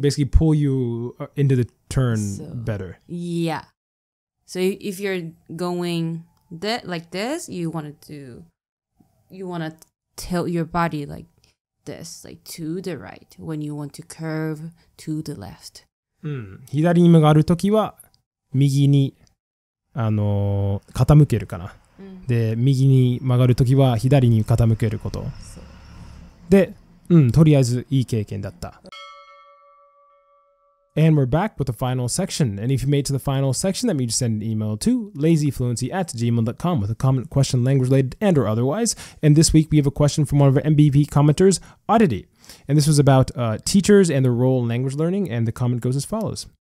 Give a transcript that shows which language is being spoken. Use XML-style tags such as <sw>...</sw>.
<en>Basically pull you into the turn better. Yeah. So if you're going like this, you want to tilt your body like this, like to the right, when you want to curve to the left.</en> <ja>左に曲がるときは右に傾けるかな。で、右に曲がるときは左に傾けること。で、とりあえずいい経験だった。</ja> <en>And we're back with the final section. And if you made it to the final section, that means you send an email to lazyfluency@gmail.com with a comment, question, language related, and or otherwise. And this week we have a question from one of our MVP commenters, Oddity. And this was about teachers and their role in language learning. And the comment goes as follows.</en>